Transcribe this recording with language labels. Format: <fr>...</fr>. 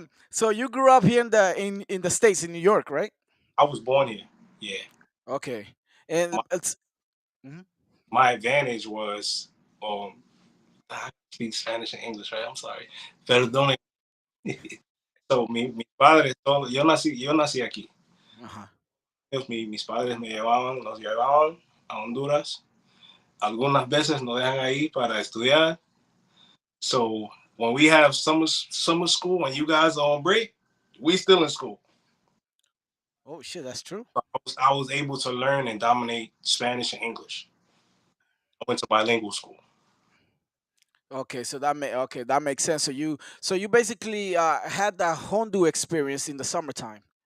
<en>So you grew up here in the states in New York, right? I was born here. Yeah. Okay. And My, it's mhm. my advantage was I speak Spanish and English, right? I'm sorry.</en> <es>Perdone. So mis padres, yo nací aquí. Uh-huh. Mis padres nos llevaban a Honduras. Algunas veces nos dejan ahí para estudiar.</es> <en>So when we have summer school and you guys are on break, we still in school. Oh shit, that's true. I was able to learn and dominate Spanish and English. I went to bilingual school. Okay, so that makes sense. So you basically had that Hondu experience in the summertime.</en>